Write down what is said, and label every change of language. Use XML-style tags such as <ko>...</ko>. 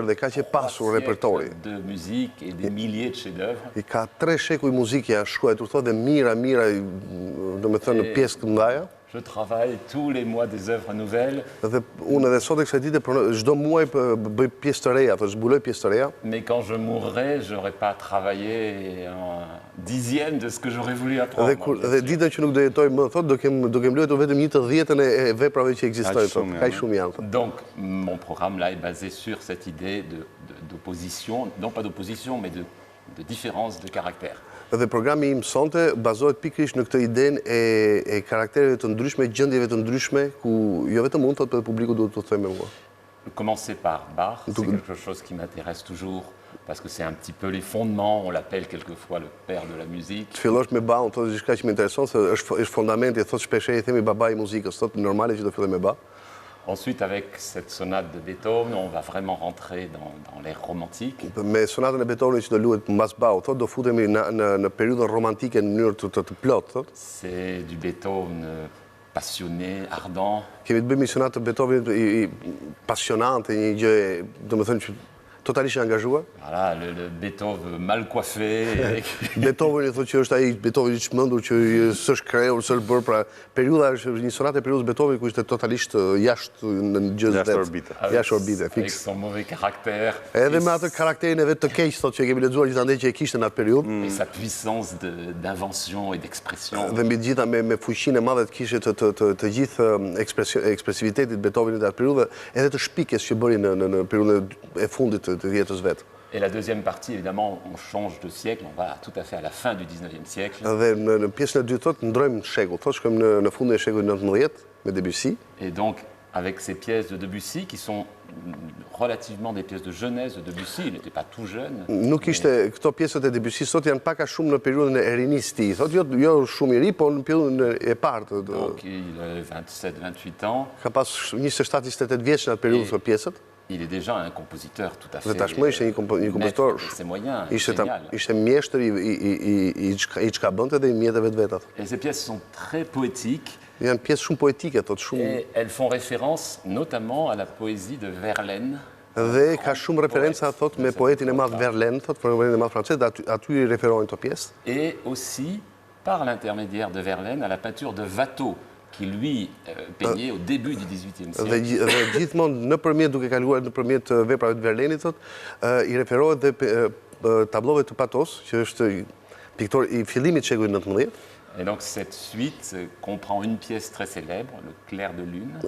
<fr>De musique et des milliers de chefs-d'œuvre.</fr> <sq>I ka 3 shekuj muzike janë shkruar, thotë dhe mira, domethënë në pjesë të mëdha.</sq> <fr>Je travaille tous les mois des œuvres nouvelles.</fr> <sq>Dhe unë edhe sot e kësaj dite çdo muaj bëj pjesë të reja, zbuloj pjesë të reja.</sq> <fr>Mais quand je mourrai, j'aurais pas travaillé un dixième de ce que j'aurais voulu apprendre.</fr> <sq>Dhe ditën që nuk do jetoj më, thotë, do kem luajtur vetëm 1/10 e veprave që ekzistojnë. Kaq shumë janë.</sq> <fr>Donc mon programme là est basé sur cette idée d'opposition, non pas d'opposition, mais de différence de caractère.</fr> <sq>Dhe programi im sonte bazohet pikërisht në këtë idenë e karaktereve të ndryshme, gjendjeve të ndryshme, ku jo vetëm unë, thotë, publiku duhet të thojë me mua.</sq> <fr>Commencer par Bach, c'est quelque chose qui m'intéresse toujours, parce que c'est un petit peu les fondements, on l'appelle quelquefois le père de la musique.</fr> <sq>Të fillosh me Bach, thotë diçka që më intereson, se është fundamenti, thotë shpesh i themi babai i muzikës, thotë normale që do filloj me Bach.</sq> <fr>Ensuite, avec cette sonate de Beethoven, on va vraiment rentrer dans l'ère romantique.</fr> <sq>Me sonatën e Beethovenit që do luhet mbas Bach, thotë do futemi në periudhën romantike në mënyrë të plotë, thotë.</sq> <fr>C'est du Beethoven passionné, ardent.</fr> <sq>Kemi të bëjmë një sonatë të Beethovenit pasionante, një gjë, domethënë që totalisht e angazhuar.</sq> <fr>Voilà, le Beethoven mal coiffé.</fr> <sq>Beethoveni thotë që është ai Beethoveni i çmendur që s'është krehur, s'është bërë, pra periudha është një sonatë e periudhës Beethovenit ku ishte totalisht jashtë në gjë Jashtë orbite. Jashtë orbite,</sq> <fr>Avec</fr> <sq>fiks.</sq> <fr>son mauvais caractère.</fr> <sq>Edhe me atë karakterin e vet të keq thotë që kemi lexuar gjithandej që e kishte në atë periudhë.</sq> <fr>Et sa puissance d'invention et d'expression.</fr> <sq>Dhe mbi të gjitha me fuqinë e madhe të kishte të gjithë ekspresivitetit Beethovenit atë periudhë, edhe të shpikjes që bëri në periudhën e fundit të jetës vet.</sq> <fr>Et la deuxième partie, évidemment, on change de siècle, on va tout à fait à la fin du 19e siècle.</fr> <sq>Dhe në pjesën e dytë thotë ndrojmë shekull, thotë shkojmë në fundin e shekullit 19 me Debussy.</sq> <fr>Et donc, avec ces pièces de Debussy, qui sont relativement des pièces de jeunesse de Debussy, il n'était pas tout jeune.</fr> <sq>Nuk ishte këto pjesët e Debussy sot janë pak a shumë në periudhën e rinisë të tij. Thotë jo shumë i ri, po në periudhën e parë.</sq> <fr>Donc, il a 27-28 ans.</fr> <sq>Ka pas 27-28 vjeç në atë periudhë këto pjesët.</sq> <fr>Il est déjà un compositeur tout à fait.</fr> <sq>Dhe tashmë ishte një kompozitor.</sq> <fr>Ses moyens,</fr> <sq>Ishte</sq> <fr>génial.</fr> <sq>mjeshtër i çka bënte dhe i mjeteve të veta.</sq> <fr>Et ces pièces sont très poétiques.</fr> <sq>Janë pjesë shumë poetike, thotë shumë.</sq> <fr>Et elles font référence notamment à la poésie de Verlaine.</fr> <sq>Dhe ka shumë referenca thotë me poetin e madh Verlaine, thotë poetin e madh francez, dhe aty i referohen këto pjesë.</sq> <fr>Et aussi, par l'intermédiaire de Verlaine, à la peinture de Watteau, qui lui peignait au début du XVIIIe siècle.</fr> <sq>Dhe gjithmonë nëpërmjet duke kaluar nëpërmjet veprave të Verlainit, thotë, i referohet dhe tablove të Patos, që është piktor i fillimit të shekullit 19.</sq> <fr>Et donc cette suite comprend une pièce très célèbre, le Clair de Lune.</fr>